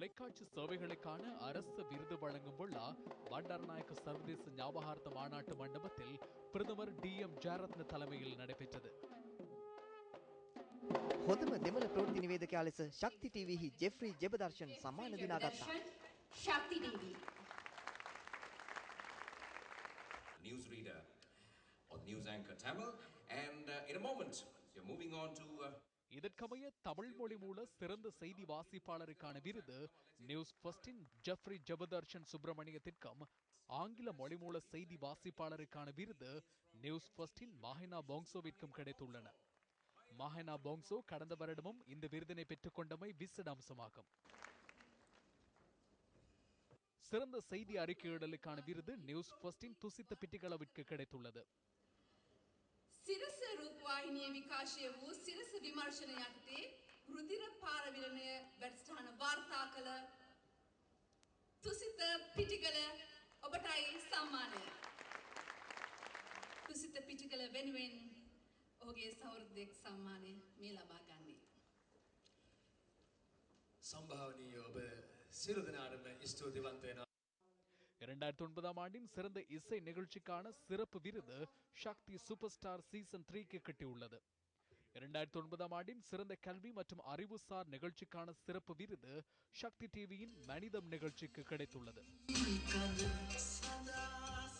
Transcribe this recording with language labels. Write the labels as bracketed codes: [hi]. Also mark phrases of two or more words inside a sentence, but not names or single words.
[ta] உள்ளாட்சி சேவைகளுக்கான அரசு விருது வழங்கும் விழா பண்டாரநாயக்க சர்வதேச ஞாபகார்த்த மாநாட்டு மண்டபத்தில் பிரதமர் டி.எம். ஜெயரத்ன தலைமையில் நடைபெற்றது. [si] හොඳම දෙමළ ප්‍රවෘත්ති නිවේදකයා ලෙස ශක්ති ටීවීහි ජෙෆ්රි ජෙබදර්ශන් සම්මාන දිනාගත්තා. ශක්ති ටීවී [en] news reader or news anchor Tamil, and in a moment you're moving on to [ta] இதற்கமைய தமிழ் மொழி மூல சிறந்த செய்தி வாசிப்பாளருக்கான விருது நியூஸ் ஃபர்ஸ்டின் ஜெஃப்ரி ஜெபதர்ஷன் சுப்பிரமணியத்திற்கும், ஆங்கில மொழி மூல செய்தி வாசிப்பாளருக்கான விருது நியூஸ் ஃபர்ஸ்டின் மாஹினா போங்சோவிற்கும் கிடைத்துள்ளன. மாஹினா போங்சோ கடந்த வருடமும் இந்த விருதினை பெற்றுக்கொண்டமை விசேட அம்சமாகும். சிறந்த செய்தி அறிக்கையிடலுக்கான விருது நியூஸ் ஃபர்ஸ்டின் துசித்த பிட்டிகளவிற்கு கிடைத்துள்ளது. [si] සිරස රූපවාහිනිය විකාශය වූ සිරස විමර්ශන යටතේ රුධිර පාරවිලනය වැඩසටහන වාර්තා කළ තුසිත පිටිකල ඔබටයි සම්මානය. තුසිත පිටිකල වෙනුවෙන් ඔහුගේ සහෘදෙක් සම්මානය මේ ලබා ගන්නේ. සම්භාවනීය ඔබ සියලු දෙනාටම ස්තුතිවන්ත වෙනවා. [ta] 2009 ஆண்டின் சிறந்த இசை நிகழ்ச்சிக்கான சிறப்பு விருது சக்தி சூப்பர் ஸ்டார் சீசன் 3க்கு கிட்டியுள்ளது. 2009 ஆண்டின் சிறந்த கல்வி மற்றும் அறிவுசார் நிகழ்ச்சிக்கான சிறப்பு விருது சக்தி டிவியின் மனிதம் நிகழ்ச்சிக்கு கிடைத்துள்ளது.